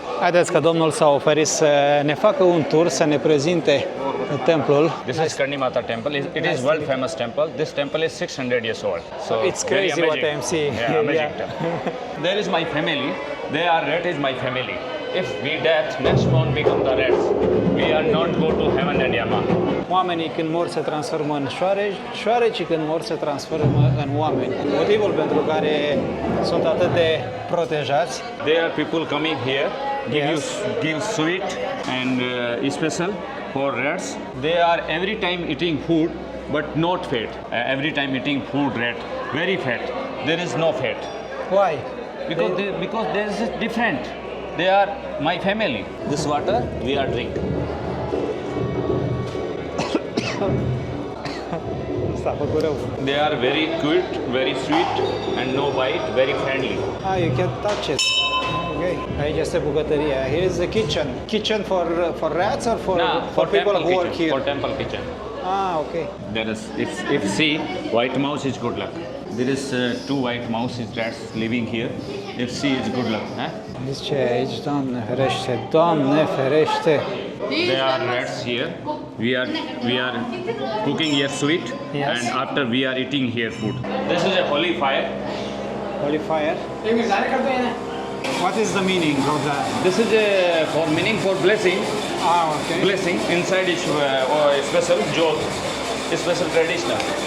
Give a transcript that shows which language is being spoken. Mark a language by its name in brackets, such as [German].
[Romanian] Haideți că domnul s-a oferit să ne facă un tur, să ne prezinte templul. [English] This is Karimata temple. It is world famous temple. This temple is 600 years old. So it's crazy what I'm seeing. Yeah, amazing temple. There is my family. They are rat is my family. If we death, next one become the rats. We are not go to heaven and Yama. [Romanian] Oamenii când mor se transformă în șoareci, șoarecii când mor se transformă în oameni. Motivul pentru care sunt atât de protejați. [English] There are people coming here, give sweet and special for rats. They are every time eating food, but not fat. Every time eating food, rat, very fat. There is no fat. Why? Because there is different. They are my family. This water we are drink. They are very cute, very sweet and no bite, very friendly. You can touch it. Okay. [Romanian] Aici este bucătăria. [English] Here is the kitchen. Kitchen for rats or for people who work here? For temple kitchen. Okay. There is, if see, white mouse is good luck. There is two white mouses rats living here. If see, it's good luck. [Romanian] Zice aici, Doamne ferește, Doamne ferește. [English] There are rats here. We are cooking here sweet, yes. And after we are eating here food. This is a holy fire. Holy fire. What is the meaning of that? This is for meaning for blessing. Okay. Blessing inside is special jot, special traditional.